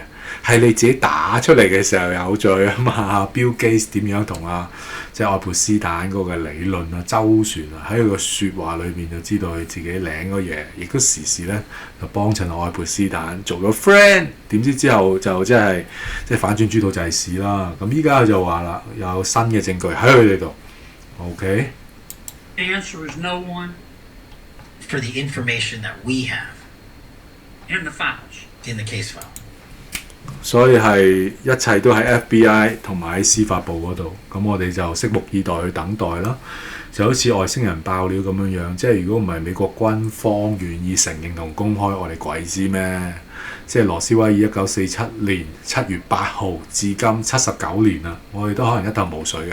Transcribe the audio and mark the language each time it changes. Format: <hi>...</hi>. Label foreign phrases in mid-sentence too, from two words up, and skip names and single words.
<yue>係你自己打出嚟嘅時候有罪啊嘛 ！Bill Gates 點樣同即係愛潑斯坦嗰個理論周旋喺佢個説話裏面就知道佢自己領嗰嘢，亦都時時咧就幫襯愛潑斯坦做咗 friend， 點知之後就即係反轉豬肚就係屎啦！咁依家佢就話啦，有新嘅證據喺佢哋度 ，OK？</yue> <en>The answer is no one. For the information that we have in the files. In the case file.</en> <yue>所以係一切都喺 FBI 同埋喺司法部嗰度，咁我哋就拭目以待去等待啦。就好似外星人爆料咁樣樣，即係如果唔係美國軍方願意承認同公開，我哋鬼知咩？即係羅斯威爾1947年7月8號至今79年啦，我哋都可能一頭霧水嘅。</yue>